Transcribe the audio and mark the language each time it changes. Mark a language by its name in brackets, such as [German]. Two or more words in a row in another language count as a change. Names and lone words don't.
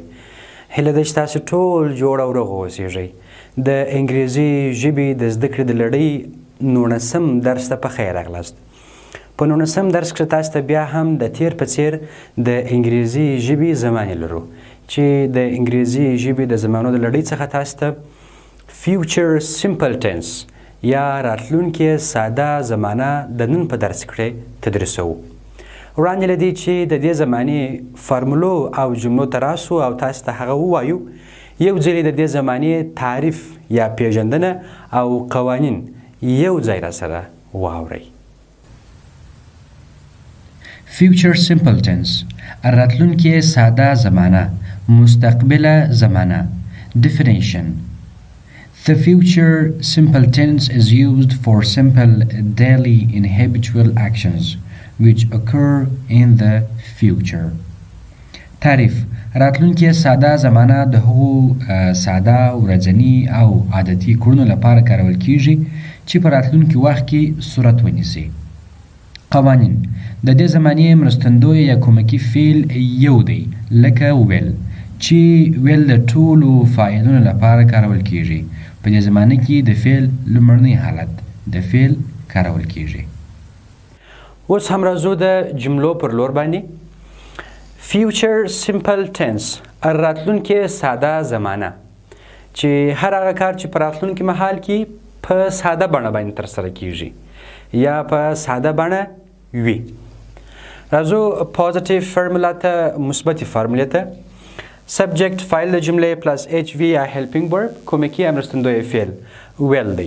[Pashto] هیله ده چې تاسو ټول جوړ او روغ اوسیږئ. د انګریزي ژبې د زده کړې د لړۍ 19 درس ته په خیر راغلاست. په 19 درس کې تاسو ته بیا هم د تیر په څیر د انګریزي ژبې زمانې لرو چې د انګریزي ژبې د زمانو د لړۍ څخه تاسو ته [English] future simple tense [Pashto] یا راتلوونکې ساده زمانه د نن په درس کې تدریسوو. وړاندې له دې چې د دې زمانې فارمولو او جملو ته راسو او تاسو ته هغه ووایو، یو ځل د دې زمانې تعریف یا پیژندنه او قوانین یو ځای راسره واورئ. [English] future simple tense [Pashto] راتلونکې ساده زمانه، مستقبله زمانه. [English] Definition: The future simple tense is used for simple daily and habitual actions which occur in the future. [Pashto] تعریف: راتلونکې ساده زمانه د هغو ساده ورځني او عادتي کړنو لپاره کارول کیږي چې په راتلونکي وخت کې صورت ونیسي. قوانین: د دې زمانې مرستندوی یا کومکي فعل یو دی، لکه ویل چې ویل د ټولو فاعلونو لپاره کارول کیږي. په دې زمانه کې د فعل لومړنی حالت د فعل کارول کیږي. اوس هم راځو د جملو پر لور باندې. [English] future simple tense [Pashto] راتلونکې ساده زمانه چې هر هغه کار چې په راتلونکي مهال کې په ساده بڼه باندې ترسره کیږي یا په ساده بڼه وي. راځو [English] positive formula [Pashto] ته، مثبتې فرمولې ته. سبجیکټ فاعل د جملې [English] plus H V [Pashto] یا [English] helping verb [Pashto] کومکي یا مرستندوی فعل ویل دی.